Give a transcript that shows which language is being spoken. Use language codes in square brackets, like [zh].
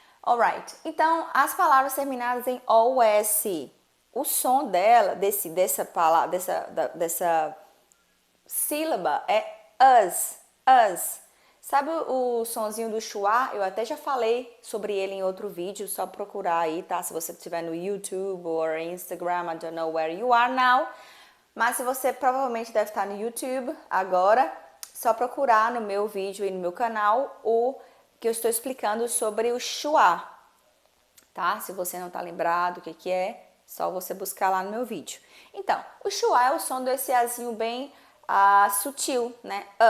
[pt] Alright, então as palavras terminadas em OS, o som dela, dessa palavra, dessa sílaba é us. Sabe o sonzinho do schwa? Eu até já falei sobre ele em outro vídeo, só procurar aí, tá? Se você estiver no YouTube ou Instagram, [en] I don't know where you are now. [pt] Mas se você provavelmente deve estar no YouTube agora, só procurar no meu vídeo e no meu canal o que eu estou explicando sobre o schwa, tá? Se você não está lembrado o que é, só você buscar lá no meu vídeo. Então, o schwa é o som desse azinho bem sutil, né?